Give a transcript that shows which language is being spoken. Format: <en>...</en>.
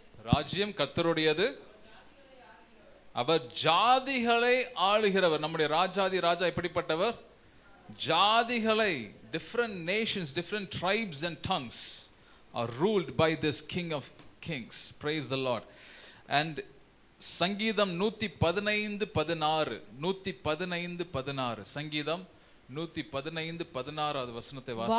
<ta>ராஜ்யம் கர்த்தருடையது, அவர் ஜாதிகளை ஆளுகிறவர். நம்முடைய ராஜாதி ராஜா எப்படிப்பட்டவர்? ஜாதிகளை,</ta> <en>different nations, different tribes and tongues are ruled by this King of Kings. Praise the Lord.</en> <ta>And சங்கீதம் 115:16 சங்கீதம் 115:16 வசனத்தை வாசிங்க.</ta>